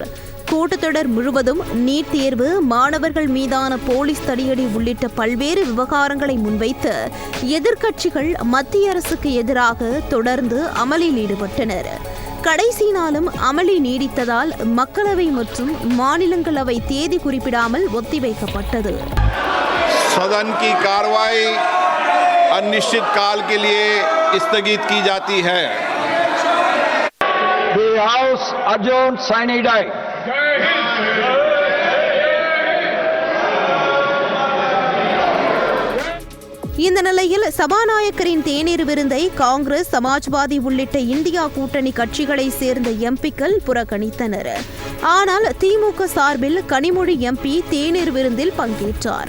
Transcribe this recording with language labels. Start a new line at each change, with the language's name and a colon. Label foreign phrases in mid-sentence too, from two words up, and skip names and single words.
Tamil: கூட்டத்தொடர் முழுவதும் நீட் தேர்வு, மாணவர்கள் மீதான போலீஸ் தடியடி உள்ளிட்ட பல்வேறு விவகாரங்களை முன்வைத்து எதிர்க்கட்சிகள் மத்திய அரசுக்கு எதிராக தொடர்ந்து அமளியில் ஈடுபட்டனர். கடைசி நாளும் அமளி நீடித்ததால் மக்களவை மற்றும் மாநிலங்களவை தேதி குறிப்பிடாமல் ஒத்திவைக்கப்பட்டது.
Hindi: सदन की कार्रवाई अनिश्चित काल के लिए स्थगित की जाती है.
English: The House adjourned
Latin: sine die.
Tamil: இந்த நிலையில் சபாநாயகரின் தேநீர் விருந்தை காங்கிரஸ், சமாஜ்வாதி உள்ளிட்ட இந்தியா கூட்டணி கட்சிகளை சேர்ந்த எம்பிக்கள் புறக்கணித்தனர். ஆனால் திமுக சார்பில் கனிமொழி எம்பி தேநீர் விருந்தில் பங்கேற்றார்.